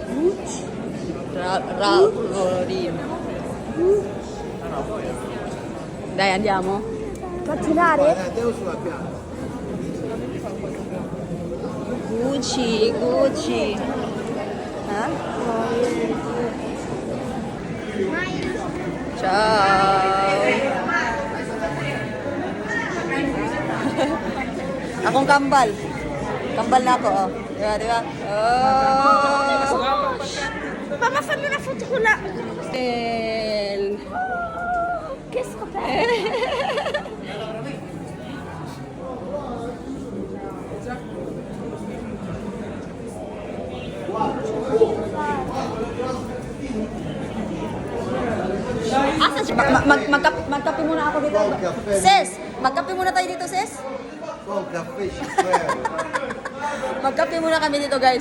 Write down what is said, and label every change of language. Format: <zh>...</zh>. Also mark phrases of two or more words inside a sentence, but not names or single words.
<it>Florin. Dai, andiamo. Pattinare? Gucci. Ha? Ciao.</it> <tl>Akong kambal. Kambal na ako, oh. Diba? Oh.</tl> <it>Mamma, fammi una foto con la... Che scoperta!</it> <tl>Magkape muna ako dito. Sis, magkape muna tayo dito, sis. Magkape muna kami dito, guys.</tl>